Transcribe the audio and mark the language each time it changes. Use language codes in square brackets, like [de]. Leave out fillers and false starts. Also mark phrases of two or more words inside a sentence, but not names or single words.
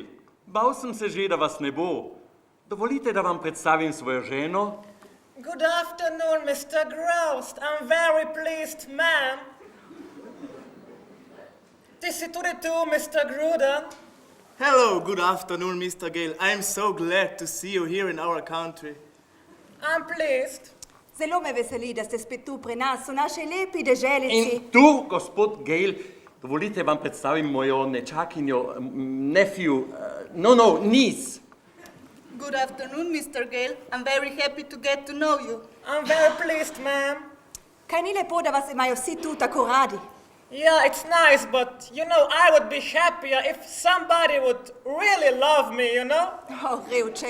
[sl] Bal sem se že, da vas ne bo. Dovolite, da vam predstavim svojo ženo. [en] Good afternoon, Mr. Groust. I'm very pleased, ma'am. [sl] Ti si tudi tu, [en] Mr. Gruden? Hello, good afternoon, Mr. Gale. I'm so glad to see you here in our country. I'm pleased. [sl] Zelo me veseli, da ste spet tu pri nas, v naši lepi deželici. In tu, gospod Gale, dovolite vam predstavim mojo nečakinjo, [en] niece. Good afternoon, Mr. Gale. I'm very happy to get to know you. I'm very pleased, ma'am. [sl] Kaj ni lepo, da vas imajo vsi tu tako radi? [en] Yeah, it's nice, but, I would be happier if somebody would really love me, [sl] Oh, revček.